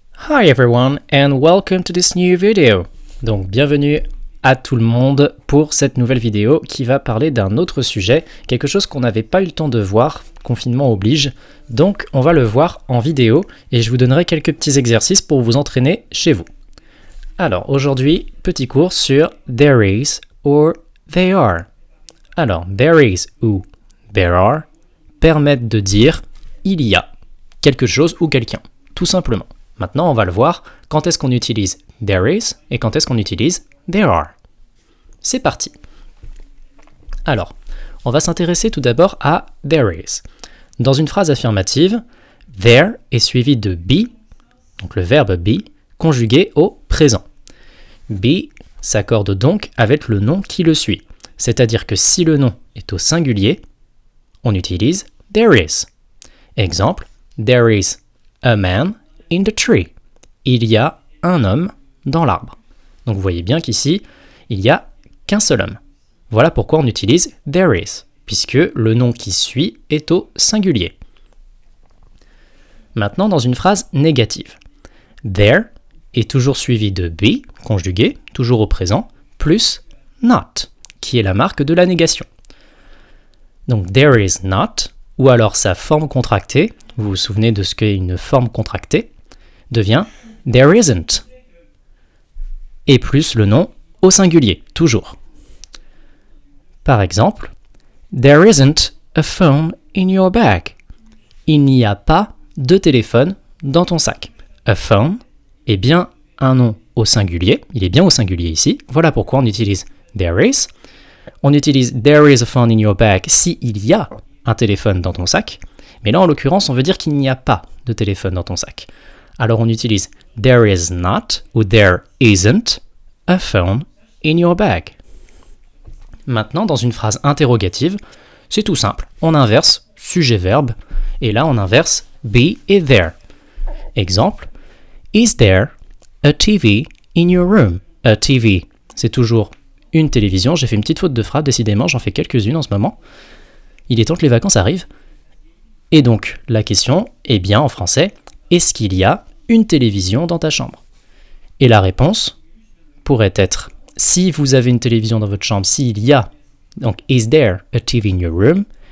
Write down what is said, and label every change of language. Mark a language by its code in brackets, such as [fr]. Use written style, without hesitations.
[en] Hi everyone and welcome to this new video. [fr] Donc bienvenue à tout le monde pour cette nouvelle vidéo qui va parler d'un autre sujet, quelque chose qu'on n'avait pas eu le temps de voir, confinement oblige, donc on va le voir en vidéo et je vous donnerai quelques petits exercices pour vous entraîner chez vous. Alors aujourd'hui, petit cours sur [en] there is or they are. [fr] Alors there is ou there are permettent de dire il y a quelque chose ou quelqu'un, tout simplement. Maintenant, on va le voir quand est-ce qu'on utilise there is et quand est-ce qu'on utilise there are. C'est parti. Alors, on va s'intéresser tout d'abord à there is. Dans une phrase affirmative, there est suivi de be, donc le verbe be, conjugué au présent. Be s'accorde donc avec le nom qui le suit. C'est-à-dire que si le nom est au singulier, on utilise there is. Exemple, [en] there is a man in the tree. [fr] Il y a un homme dans l'arbre. Donc vous voyez bien qu'ici, il n'y a qu'un seul homme. Voilà pourquoi on utilise there is, puisque le nom qui suit est au singulier. Maintenant, dans une phrase négative. There est toujours suivi de be, conjugué, toujours au présent, plus not, qui est la marque de la négation. Donc there is not, ou alors sa forme contractée, vous vous souvenez de ce qu'est une forme contractée, devient there isn't. Et plus le nom au singulier, toujours. Par exemple, [en] there isn't a phone in your bag. [fr] Il n'y a pas de téléphone dans ton sac. A phone est bien un nom au singulier, il est bien au singulier ici, voilà pourquoi on utilise there is. On utilise [en] there is a phone in your bag [fr] si il y a un téléphone dans ton sac, mais là en l'occurrence on veut dire qu'il n'y a pas de téléphone dans ton sac. Alors on utilise [en] there is not [fr] ou [en] there isn't a phone in your bag. [fr] Maintenant, dans une phrase interrogative, c'est tout simple. On inverse sujet-verbe et là on inverse be et there. Exemple, [en] is there a TV in your room? [fr] A TV, c'est toujours une télévision. J'ai fait une petite faute de frappe, décidément, j'en fais quelques-unes en ce moment. Il est temps que les vacances arrivent. Et donc, la question est bien en français, est-ce qu'il y a une télévision dans ta chambre? Et la réponse pourrait être, si vous avez une télévision dans votre chambre, s'il y a, donc [en] is there a TV in your room?